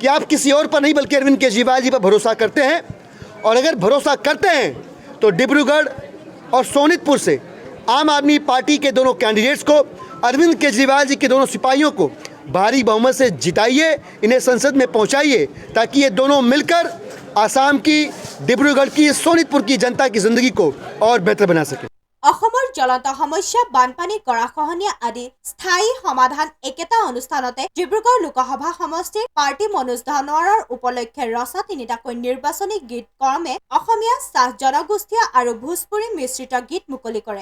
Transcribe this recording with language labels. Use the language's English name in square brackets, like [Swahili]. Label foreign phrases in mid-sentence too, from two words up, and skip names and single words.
[Hindi] आप किसी और पर नहीं बल्कि अरविंद केजरीवाल जी पर भरोसा करते हैं और अगर भरोसा करते हैं तो डिब्रूगढ़ और सोनितपुर से आम आदमी पार्टी के दोनों कैंडिडेट्स को अरविंद केजरीवाल जी के दोनों सिपाहियों को भारी बहुमत से जिताइए इन्हें संसद में पहुंचाइए ताकि ये दोनों मिलकर आसाम की डिब्रूगढ़ की सोनितपुर की जनता की ज़िंदगी को और बेहतर बना सके [Assamese] অসমৰ জ্বলন্ত সমস্যা বানপানী গৰাখহনীয়া আদি স্থায়ী সমাধান একেটা অনুষ্ঠানতে ডিব্ৰুগড় লোকসভা সমষ্টিৰ পাৰ্টি মনোজ ধানোৱাৰৰ উপলক্ষে ৰচা তিনিটাকৈ নিৰ্বাচনী গীত ক্ৰমে অসমীয়া চাহ জনগোষ্ঠীয় আৰু ভোজপুৰী মিশ্ৰিত গীত মুকলি কৰে